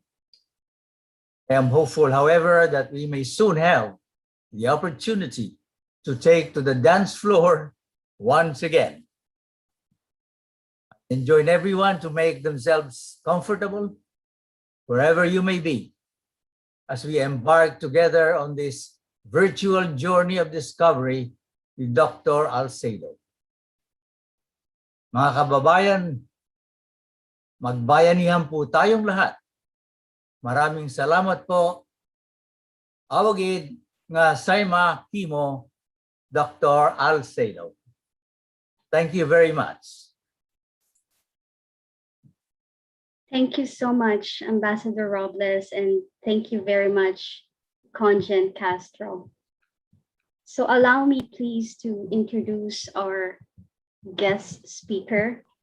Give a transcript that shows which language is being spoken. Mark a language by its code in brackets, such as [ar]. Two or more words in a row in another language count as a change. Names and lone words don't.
[en] I am hopeful, however, that we may soon have the opportunity to take to the dance floor once again. And join everyone to make themselves comfortable wherever you may be as we embark together on this virtual journey of discovery with Dr. Alcedo. [tl] Mga kababayan, magbayanihan po tayong lahat. Maraming salamat po. Awagid nga sayma himo Dr. [en] Alcedo. Thank you very much. Thank you so much, Ambassador Robles, and thank you very much, Conjen Castro. So allow me please to introduce our guest speaker.